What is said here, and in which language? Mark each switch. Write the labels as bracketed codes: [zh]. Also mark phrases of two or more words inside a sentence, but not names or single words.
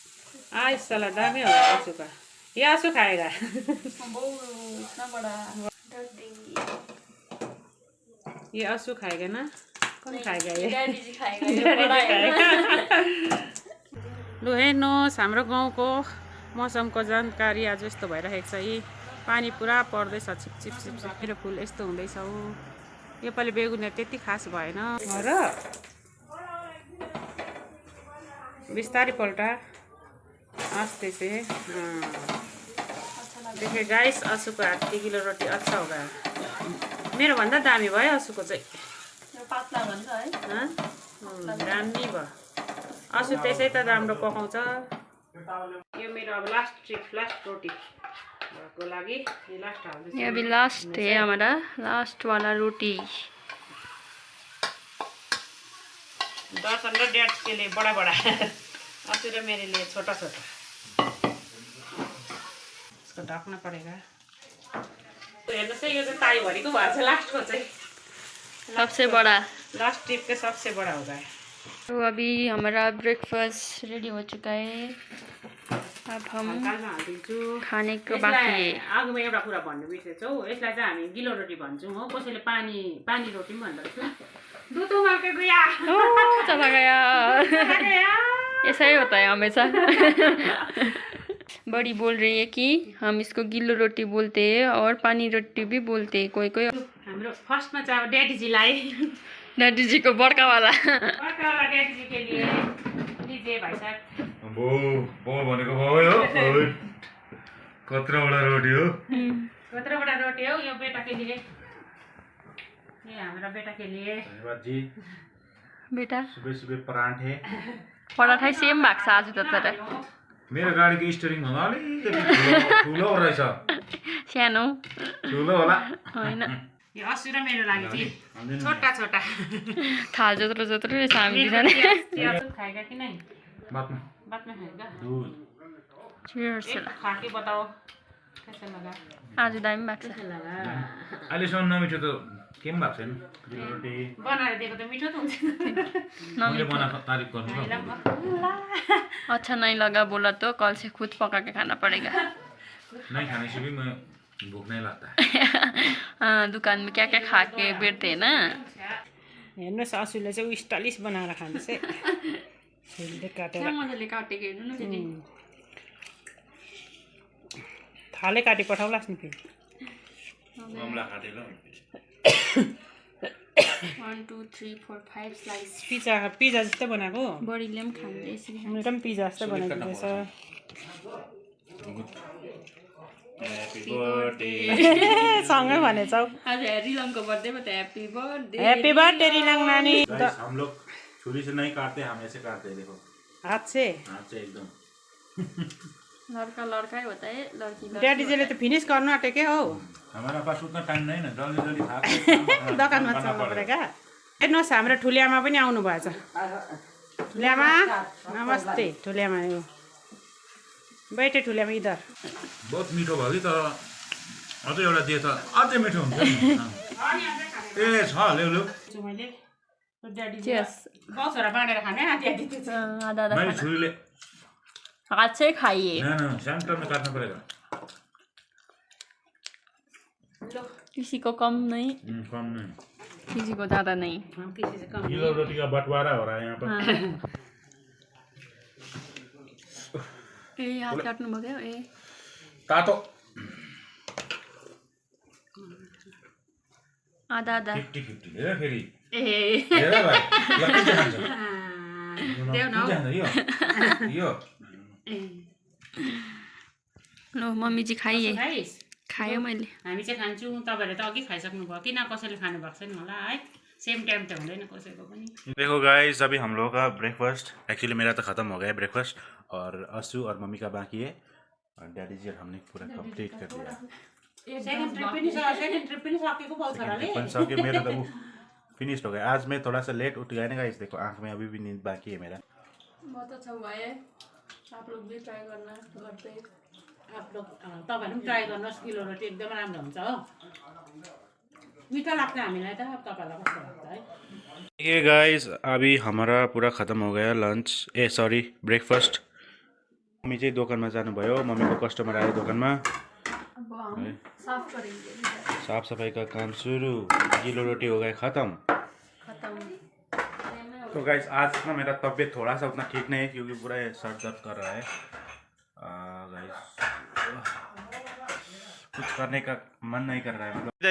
[hi] इस साला दामी हो आसू का। ये आसू खाएगा। इतना बड़ा ये असु खाएगा ना? कौन खाएगा ये? डैडी जी खाएगा। [ne] लु हेर्नुहोस् हाम्रो गाउँको मौसमको जानकारी आज यस्तो भइरहेको छ। यी पानी पुरा पर्दैछ, छिपछिप छिपछिप। मेरो फुल यस्तो हुँदैछ। योपालि बेगुनिया त्यति खास भएन र बिस्तारै [hi] पल्टा आस्ते से। देखे गाइस, असुको हात की गिलो रोटी अच्छा होगा। [ne] मेरो भन्दा दामी भयो असुको चाहिँ। पातला भन्छ है? दामी भयो। असु त्यसै त राम्रो पकाउँछ। यो मेरो अब लास्ट रोटी को लागि ये लास्ट हाल्दैछु। [hi] ये अभी लास्ट है हमारा, लास्ट वाला रोटी। 10 और 1.5 के लिए बड़ा बड़ा, असु र मेरे लिए छोटा छोटा। इसको ढकना पड़ेगा। [ne] तो हेर्नुहोस् है, यो चाहिँ ताईभरिको भएको छ लास्टको चाहिँ। [hi] सबसे बड़ा, [en] last trip [hi] के सबसे बड़ा होगा। तो अभी हमारा [en] breakfast ready [hi] हो चुका है। अब हम खाने को बाकी है। [ne] आगोमा एउटा कुरा भन्नु बिर्सेछौ, यसलाई चाहिँ हामी गिलो रोटी भन्छौँ हो। कसैले पानी रोटी पनि भन्दो रहेछ। [hi] दुध उमाल्के गया। चला गया। ऐसा ही होता है हमेशा। बड़ी बोल रही है कि हम इसको गिल्लो रोटी बोलते हैं और पानी रोटी भी बोलते हैं कोई कोई। [ne] हाम्रो फर्स्टमा चाहिँ अब ड्याडीजीलाई, [hi] डैडी जी को बड़का वाला ड्याडी जी के लिए लीजिए भाइ साहब। [ne] बो भनेको भयो हो। कत्रोवटा रोटी हो? कत्रोवटा रोटी हो? [hi] यो बेटा के लिए, ये हमारा बेटा के लिए। धन्यवाद जी। बेटा सुबह सुबह पराठे [ne] पराठा सेम भएको छ आज त। तर मेरो गाडीको स्टियरिङ भन्दा अलिकति ठुलो रहेछ। सानो ठुलो होला होइन, यो असु र मेरो लागि चाहिँ [hi] छोटा छोटा [ne] थाल जत्रो जत्रो रहेछ हामी दुईजना। [hi] खाएगा कि नहीं? बात में खाएगा। Cheers। खा के बताओ कैसा लगा? [ne] आज दामी भएको छ। अहिलेसम्म नमिठो त केही पनि भएको छैन। रोटी बनाएर दिएको त मिठो त हुन्छ। मैले बनाएको तारिफ गर्नु ल। [hi] अच्छा नहीं लगा बोला तो कल से खुद पका के खाना पड़ेगा। नहीं खाने से भी मैं भूख नहीं लगता है। दुकान में क्या क्या खा के बैठते हैं ना। [ne] हेर्नुहोस्, असुले चाहिँ स्टाइलिस बनाएर खाँदैछ। काटेर मजाले काटेको हेर्नु न दिदी। थाले काटी पठाउलास् नि फेरि। मामला खाँदै ल। 1 2 3 4 5 स्लाइस। पिज्जा जस्तै बनाएको। बडीले पनि खान्छ यसरी। मेरो पनि पिज्जा जस्तै बनाइदिँदैछ। [en] Happy birthday. [ne] सँगै भनेछौ। आज रिलङको बर्थडेमा त [en] Happy birthday. Happy birthday रिलङ नानी। [hi] हम लोग छुरी से नहीं काटते, हम ऐसे काटते हैं। देखो हाथ से एकदम। लड़का लड़का ही होता है, लड़की लड़की। [ne] ड्याडी जीले त फिनिस गर्नु आँटेकै हो। [hi] हमारा पास उतना टाइम नहीं ना, जल्दी जल्दी खा के [ne] दोकानमा चल्नु परेका। हेर्नुहोस्, हाम्रो ठुलियामा पनि आउनु भएछ। [hi] ठुलियामा नमस्ते। ठुलियामा यो बैठे। ठुलियामा इधर। [ne] बहुत मीठो भयो कि, तर अझै एउटा दिए त अझै मिठो हुन्छ नि। ए छ ल्याउ मैले ड्याडी Cheers। बसहरा बाँडेर खाने आधी आधी त्यो चाहिँ। आधा आधा मैले छुरीले [hi] हाथ से खाइए। ना सेंटर में काटना पड़ेगा। किसी को कम नहीं, कम नहीं, किसी को ज्यादा नहीं। हम किसी से कम किलो रोटी का बंटवारा हो रहा है यहाँ पर। [ne] ए हाथ काट्नु भयो ए। तातो आधा आधा 50-50 हेर फेरि। ए हेर भाइ, लक्की चाहिँ खान्छ। देऊ न यो [hi] लो मम्मी जी खाइए। [ne] गाइस, खायो मैले। हामी चाहिँ खान्छौँ। तपाईँहरूले त अघि खाइसक्नु भयो कि न? कसैले खानु भएको छैन होला है। [en] same time [ne] त हुँदैन कसैको पनि। [hi] देखो गाइस, अभी हम लोगों का ब्रेकफास्ट, एक्चुअली मेरा तो ख़त्म हो गया है ब्रेकफास्ट, और असू और मम्मी का बाकी है, और डैडी जी और हमने पूरा कंप्लीट कर दिया। [en] second trip [ne] पनि सकेको बहुत साराले। [hi] सके मेरो तो वो फिनिश्ड हो गया। आज मैं थोड़ा सा लेट उठ गया ना गाइस, देखो आँख में अभी भी नींद बाकी है मेरा। बहुत अच्छा हुआ है, आप लोग भी ट्राई करना घर पे। आप लोग [ne] तपाईँहरू पनि ट्राई गर्नुहोस्। गिलो रोटी एकदम राम्रो हुन्छ हो। मीठा लाग्छ हामीलाई त। तपाईँलाई कस्तो लाग्छ है? [hi] ये गाइस, अभी हमारा पूरा ख़त्म हो गया लंच, [en] sorry breakfast. [ne] मम्मी चाहिँ दोकानमा जानुभयो, मम्मीको कस्टमर आयो दोकानमा। [hi] अब हम साफ करेंगे। साफ सफाई का काम शुरू। गिलो रोटी हो गए ख़त्म। तो गाइस आज ना मेरा तबीयत थोड़ा सा उतना ठीक नहीं है क्योंकि पूरा सर दर्द कर रहा है। गाइस कुछ करने का मन नहीं कर रहा है मतलब।